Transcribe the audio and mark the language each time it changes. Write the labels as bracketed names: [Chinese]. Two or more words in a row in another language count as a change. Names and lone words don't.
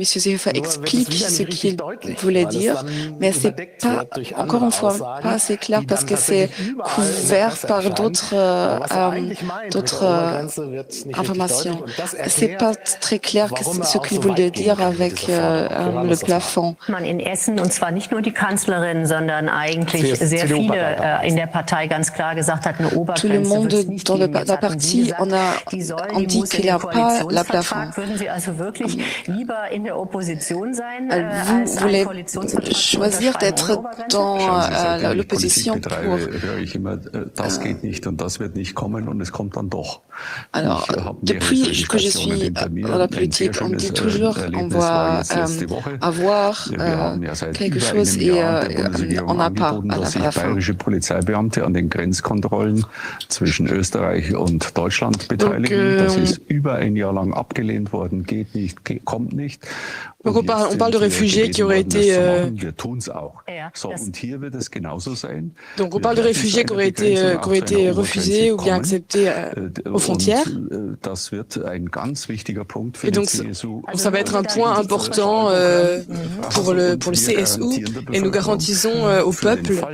[French] Seehofer explique ce qu'il voulait dire, mais ce n'est pas, encore une fois, pas assez clair parce que c'est couvert par d'autres informations. Ce n'est pas très clair ce qu'il voulait dire avec le plafond. [German] In Essen, und zwar nicht nur die Kanzlerin, sondern eigentlich sehr viele in der Partei ganz klar gesagt hat, eine Obergrenze. [French] Tout le monde dans la partie, on dit qu'il n'y a pas la plafond. Vous voulez choisir d'être dans l'opposition pour... Alors, depuis que je suis dans la politique, on dit toujours on va avoir quelque chose et on n'a pas à la fin. [German] Das ist über ein Jahr lang abgelehnt worden, geht nicht, kommt nicht. [French] Donc on parle de réfugiés qui auraient été. Donc on parle de réfugiés qui auraient été refusés ou bien acceptés aux frontières. Et donc ça va être un point important pour le CSU et nous garantissons au peuple